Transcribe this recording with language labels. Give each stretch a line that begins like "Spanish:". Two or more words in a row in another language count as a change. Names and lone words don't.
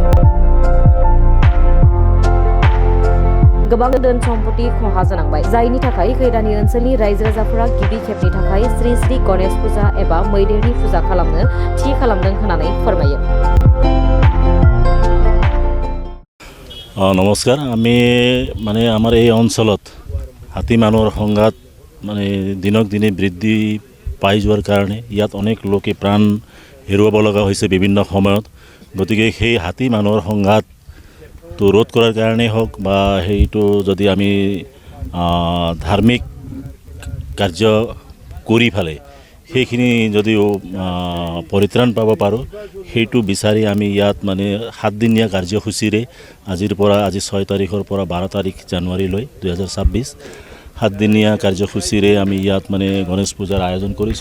Bodo: गोबां धोन सम्पति खहा जानांबाय, जायनि थाखाय खैरानि ओनसोलनि रायजो राजाफोरा गिबि खेबनि थाखाय श्री श्री गणेश फुजा एबा मैदेरनि फुजा खालामनो थि खालामदों होननानै फोरमायो।
Assamese: নমস্কাৰ, আমি মানে আমাৰ এই অঞ্চলত হাতী মানুহৰ সংঘাত মানে দিনক দিনে বৃদ্ধি পাই যোৱাৰ কাৰণে ইয়াত অনেক লোকে প্ৰাণ হেৰুৱাব লগা হৈছে বিভিন্ন সময়ত। গতিকে সেই হাতী মানুহৰ সংঘাতটো ৰোধ কৰাৰ কাৰণেই হওক বা সেইটো যদি আমি ধাৰ্মিক কাৰ্য কৰি ফেলে সেইখিনি যদিও পৰিত্ৰাণ পাব পাৰোঁ, সেইটো বিচাৰি আমি ইয়াত মানে 7 দিনীয়া কাৰ্যসূচীৰে আজি 6 তাৰিখৰ পৰা 12 তাৰিখ জানুৱাৰীলৈ 2026 7 দিনীয়া কাৰ্যসূচীৰে আমি ইয়াত মানে গণেশ পূজাৰ আয়োজন কৰিছোঁ।